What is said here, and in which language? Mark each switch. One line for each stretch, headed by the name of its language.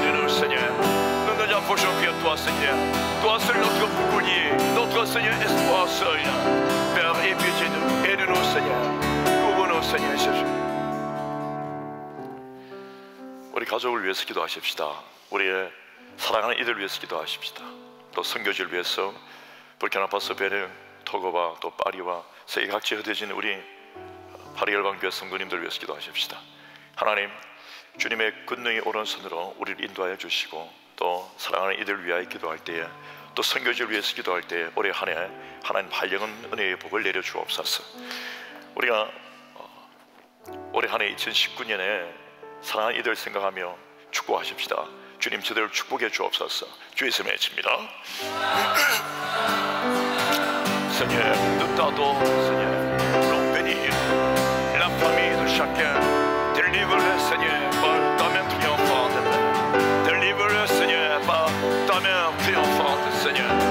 French: toi, Seigneur. Toi seul notre bouclier, notre Seigneur espoir seul. Père, aie pitié de nous, aide-nous, Seigneur. Couvre-nous, Seigneur Jésus.
Korean: 우리 가족을 위해서 기도하십시다. 우리의 사랑하는 이들 위해서 기도하십시다. 또 선교지를 위해서 부르키나파소, 베nin, 토고와 또 파리와 세계 각지에 흩어진 우리 파리열방교회 성도님들 위해서 기도하십시다. 하나님, 주님의 권능의 오른손으로 우리를 인도하여 주시고 또 사랑하는 이들을 위하여 기도할 때에 또 선교지를 위해서 기도할 때에 올해 한 해 하나님 발령은 은혜의 복을 내려 주옵소서. 우리가 올해 한 해 2019년에 사랑하는 이들 생각하며 축복하십시다. 주님 저들을 축복해 주옵소서. 주의 이름에 외칩니다.
French: Seigneur, nous t'adorons, Seigneur. Nous bénir la famille de chacun. Délivre-le, Seigneur, par ta main triomphante. Délivre-le, Seigneur, par ta main triomphante, Seigneur.